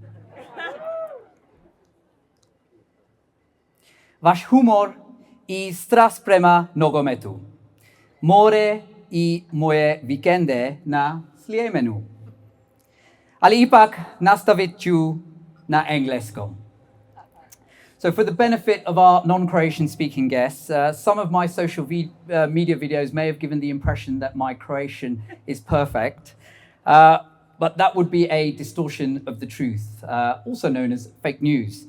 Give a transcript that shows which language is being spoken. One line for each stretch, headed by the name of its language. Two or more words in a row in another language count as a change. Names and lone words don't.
Croatian: Vaš humor i strast prema nogometu. More i moje vikende na Sljemenu. Ali ipak nastavit ću na engleskom.
English: So for the benefit of our non-Croatian speaking guests, some of my social media videos may have given the impression that my Croatian is perfect, but that would be a distortion of the truth, also known as fake news.